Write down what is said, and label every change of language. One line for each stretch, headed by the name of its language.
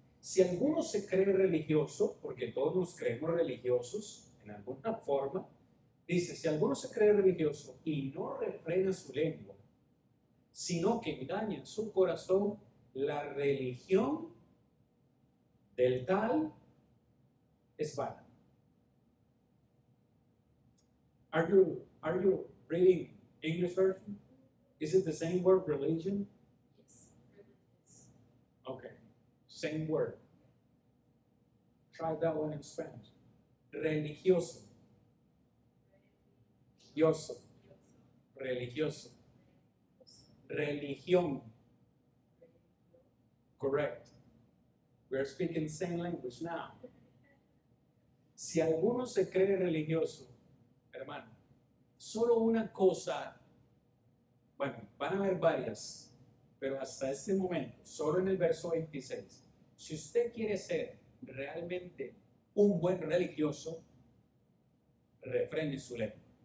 Spanish: Si alguno se cree religioso, porque todos nos creemos religiosos en alguna forma, dice, si alguno se cree religioso y no refrena su lengua, sino que engaña en su corazón, la religión del tal es vana.
English: Are you reading English version? Is it the same word, religion? Yes. Okay, same word. Try that one in Spanish. Religioso.
Spanish: Religioso. Religioso. Religión.
English: Correct. We're speaking the same language now.
Spanish: Si alguno se cree religioso, hermano, solo una cosa, bueno, van a haber varias, pero hasta este momento, solo en el verso 26, si usted quiere ser realmente un buen religioso, refrene su lengua.